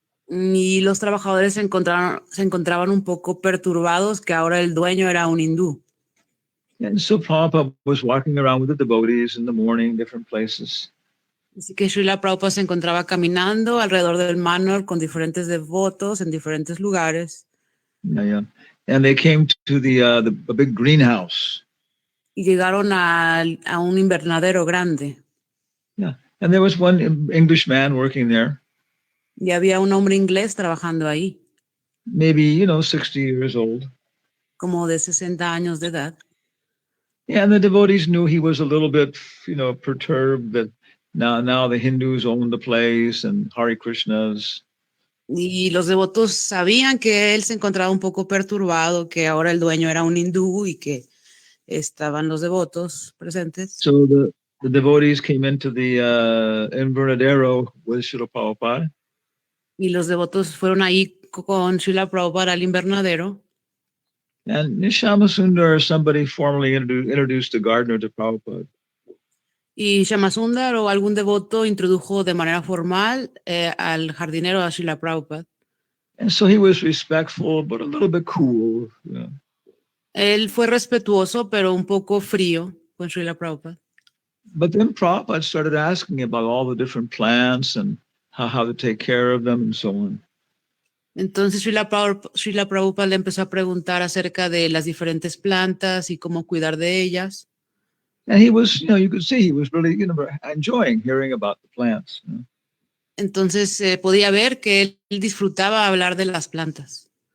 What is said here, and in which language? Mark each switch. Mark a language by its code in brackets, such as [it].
[es] Y los trabajadores se encontraban un poco perturbados que ahora el dueño era un hindú. [en] And so Prabhupada was walking around with the devotees in the morning, different places. [es] Así que Srila Prabhupada se encontraba caminando alrededor del Manor con diferentes devotos en diferentes lugares. [en] Yeah. And they came to the big greenhouse. [es] Y llegaron a un invernadero grande. [en] Yeah. And there was one English man working there. [es] Y había un hombre inglés trabajando ahí. [en] Maybe, 60 years old. [es] Como de 60 años de edad. [en] Yeah, and the devotees knew he was a little bit, perturbed that now the Hindus own the place and Hare Krishnas. [es] Y los devotos sabían que él se encontraba un poco perturbado, que ahora el dueño era un hindú y que estaban los devotos presentes. [en] So the devotees came into the invernadero with Srila Prabhupada. [es] Y los devotos fueron ahí con Srila Prabhupada al invernadero. [en] And Nishama Sundar, somebody formally introduced the gardener to Prabhupada. [es] Y Shamasundar o algún devoto introdujo de manera formal al jardinero a Srila Prabhupada. [en] And so he was respectful, but a little bit cool. You know. [es] Él fue respetuoso, pero un poco frío con Srila Prabhupada. [en] But then Prabhupada started asking about all the different plants and how to take care of them and so on. [es] Entonces Srila Prabhupada le empezó a preguntar acerca de las diferentes plantas y cómo cuidar de ellas. [en] And he was, you could see he was really, enjoying hearing about the plants. You know. [es] Entonces podía ver que él disfrutaba hablar de las plantas.